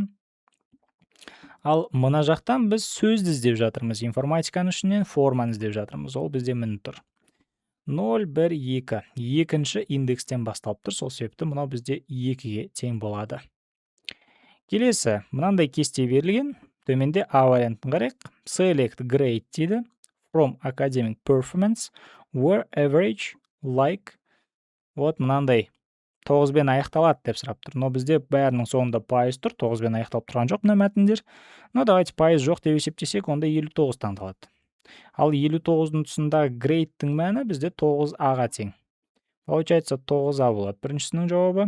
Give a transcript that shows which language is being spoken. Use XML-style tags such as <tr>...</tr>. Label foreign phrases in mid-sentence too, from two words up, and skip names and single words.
<kk>Ал мына жақтан біз сөзді іздеп жатырмыз. Информатиканың ішінен форманы іздеп жатырмыз. Ол бізде міне тұр. 0, 1, 2. Екінші индекстен басталып тұр. Сол себепті мынау бізде 2-ге тең болады. Келесі, мынандай кесте берілген. Төменде А вариантын қарайық.</kk> <en>Select grade дейді. From academic performance were average like.</en> <kk>Вот мынандай 9-бен аяқталады деп сұрап тұр. Но бізде бәрінің соңында пайыз тұр. 9-бен аяқталып тұрған жоқ мына мәтіндер.</kk> <ru>Но давайте</ru> <kk>пайыз жоқ деп есептесек, онда 59 таңдалады. Ал 59-ның тұсындағы grade-тің мәні бізде 9А-ға тең. Получается 9А болады біріншісінің жауабы.</kk>